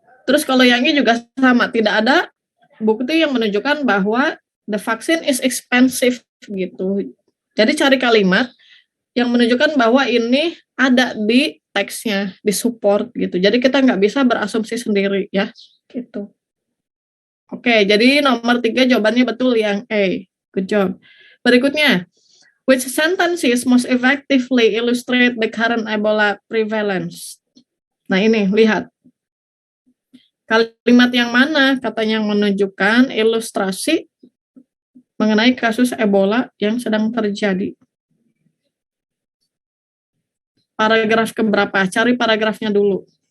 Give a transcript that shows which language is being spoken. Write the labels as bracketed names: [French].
[Indonesian] Terus kalau yang ini juga sama, tidak ada bukti yang menunjukkan bahwa [English] the vaccine is expensive [Indonesian] gitu. Jadi cari kalimat yang menunjukkan bahwa ini ada di teksnya, di support gitu. Jadi kita nggak bisa berasumsi sendiri ya, gitu. Oke, jadi nomor 3 jawabannya betul yang A. [English] Good job. [Indonesian] Berikutnya, [English] which sentences most effectively illustrate the current Ebola prevalence? [Indonesian] Nah ini, lihat. Kalimat yang mana katanya yang menunjukkan ilustrasi mengenai kasus Ebola yang sedang terjadi? Paragraf keberapa? Cari paragrafnya dulu.